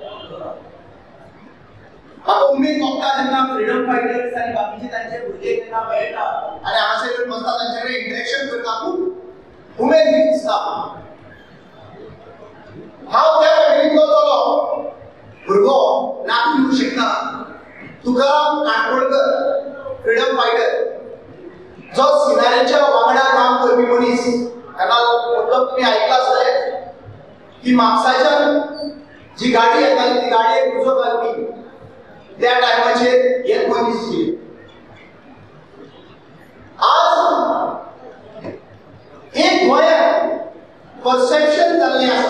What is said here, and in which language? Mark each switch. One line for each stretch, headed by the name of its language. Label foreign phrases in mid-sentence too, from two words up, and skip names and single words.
Konkani: म्हाका उमेद भोगता जेन्ना
English: freedom fighters
Konkani: आनी बाकीचे तांचे भुरगे जेन्ना मेळटा आनी हांगासर बसता तांचे कडेन इंटरॅक्शन करता, खूब उमेद दिसता. हांव त्या फॅमिलींतलो चलो भुरगो नातू म्हणूं शकता. तुकाराम काणकोणकर,
English: freedom fighter,
Konkani: जो सिनारीच्या वांगडा काम करपी मनीस. मतलब तुम्ही ऐकला असेल की म्हापसाच्यान जी गाडी येताली ती गाडयेक उजो घालपी त्या टायमाचेर एक मनीस आशिल्ले. आज एक गोंयांत परसेप्शन जाल्लें आसा.